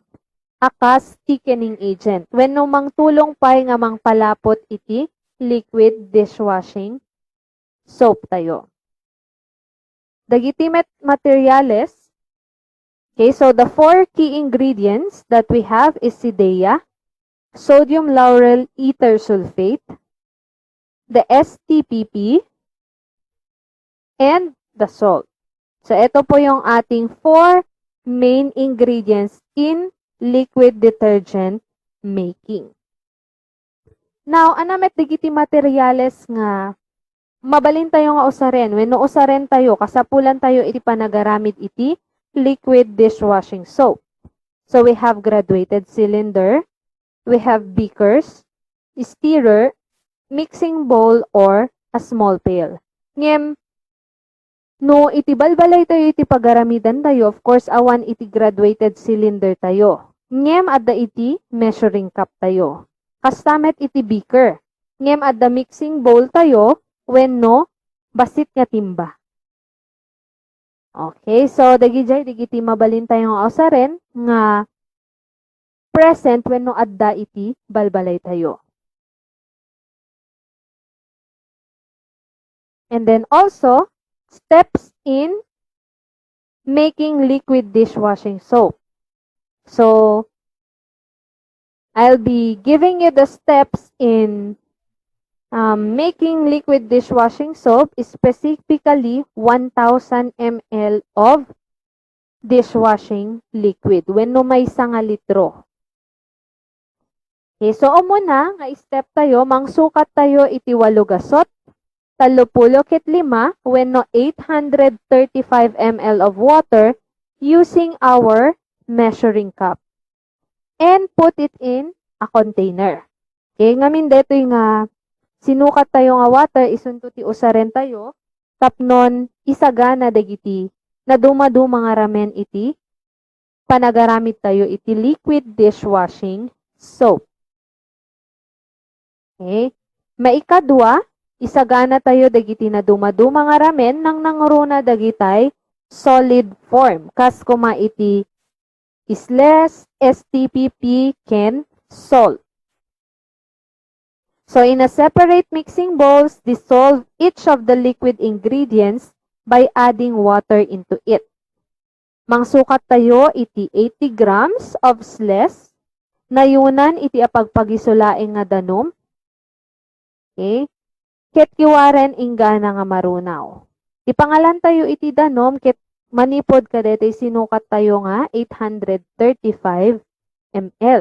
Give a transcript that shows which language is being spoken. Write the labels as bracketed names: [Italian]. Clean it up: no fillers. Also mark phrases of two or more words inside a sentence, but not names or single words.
[Iloko] Akas thickening agent wenno mangtulong pay nga mangpalapot iti [English] liquid dishwashing soap [Iloko] tayo. Dagiti materials. [English] Okay, so the four key ingredients that we have is sidea, sodium lauryl ether sulfate, the STPP, and the salt. [Filipino] So ito po yung ating [English] four main ingredients in liquid detergent making. Now, [Iloko] anamet digiti materyales nga mabalin tayo nga usaren. Wenno usaren tayo, kasapulan tayo iti panagaramid iti [English] liquid dishwashing soap. So we have graduated cylinder, we have beakers, stirrer, mixing bowl, or a small pail. [Iloko] Ngem, no iti balbalay tayo iti pagaramidan tayo, of course, awan iti [English] graduated cylinder [Iloko] tayo. Ngem adda iti [English] measuring cup [Iloko] tayo. Kastamet iti beaker. Ngem adda [English] mixing bowl [Iloko] tayo, wenno basit nga timba. Okay, so digiti mabalin tayo nga usaren nga present wenno adda iti balbalay tayo. [English] And then also, steps in making liquid dishwashing soap. So, I'll be giving you the steps in making liquid dishwashing soap, specifically 1,000 ml of dishwashing liquid. [Iloko] Wenno may nga litro. Okay, so muna nga step tayo, mangsukat tayo iti 8 gasot, 35 wenno 835 [English] ml of water using our measuring cup. And put it in a container. [Iloko] Okay, ngamin detoy nga sinukat tayo nga water, isunto ti usaren tayo, tapnon isagana dagiti na dumaduma nga ramen iti panagaramit tayo iti [English] liquid dishwashing soap. Okay? [Iloko] Maikadwa, isagana tayo dagiti na dumaduma nga ramen nang nanguruna dagitay solid form. Kas kuma iti isles, STPP, ken salt. [English] So in a separate mixing bowls, dissolve each of the liquid ingredients by adding water into it. [Iloko] Mangsukat tayo iti 80 [English] grams of sles, [Iloko] nayunan iti apagpagisulaing nga danom. [English] Okay? [Iloko] Ket kiwaren inggana nga marunaw. Ipangalan tayo iti danom, ket manipod kadete sinukat tayo nga 835 ml.